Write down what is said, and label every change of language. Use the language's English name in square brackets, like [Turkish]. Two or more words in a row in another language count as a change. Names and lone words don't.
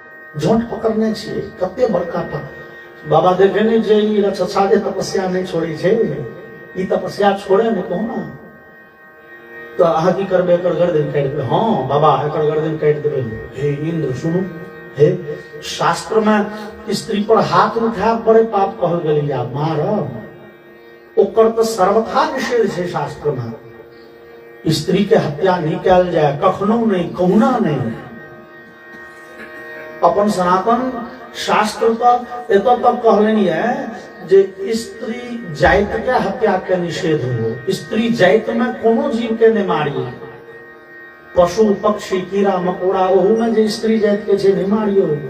[Maithili] झोंट पकड़ने छियै कते बड़का बाबा देखे नहीं जे ई रक्षा जे तपस्या नहीं छोड़ी छे ई तपस्या छोड़े नहीं कहू ना तो अहाँ की करबे एकर गर्दन काट देबे हाँ बाबा एकर गर्दन काट देबे हे इंद्र सुनू हे शास्त्र में स्त्री पर हाथ उठाए बड़े पाप कहल गेल या मारब ओकर तो सर्वथा निषेध है शास्त्र में स्त्री के हत्या नहीं कल जाए कखनो नहीं कहुना नहीं अपन सनातन शास्त्र तो एत तक कहलनि है जे स्त्री जाति के हत्या के निषेध हो स्त्री जाति में कोनो जीव के नहीं मारिए पशु पक्षी कीड़ा मकोड़ा ओहू में जे स्त्री जाति के छे नहीं मारियो